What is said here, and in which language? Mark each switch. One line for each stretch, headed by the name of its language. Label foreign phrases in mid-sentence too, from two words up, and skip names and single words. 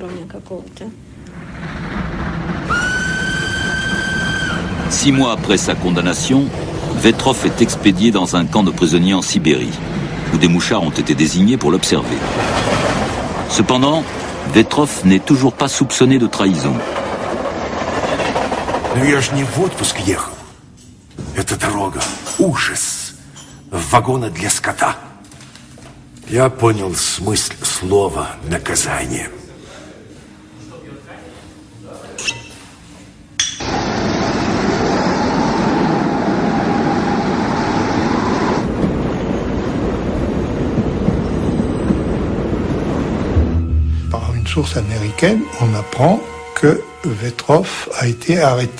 French: Six mois après sa condamnation, Vetrov est expédié dans un camp de prisonniers en Sibérie, où des mouchards ont été désignés pour l'observer. Cependant, Vetrov n'est toujours pas soupçonné de trahison.
Russian: Но я ж не в отпуск ехал. Эта дорога — ужас. Вагоны для скота. Я понял смысл слова «наказание».
French: Par une source américaine, on apprend que Vetrov a été arrêté.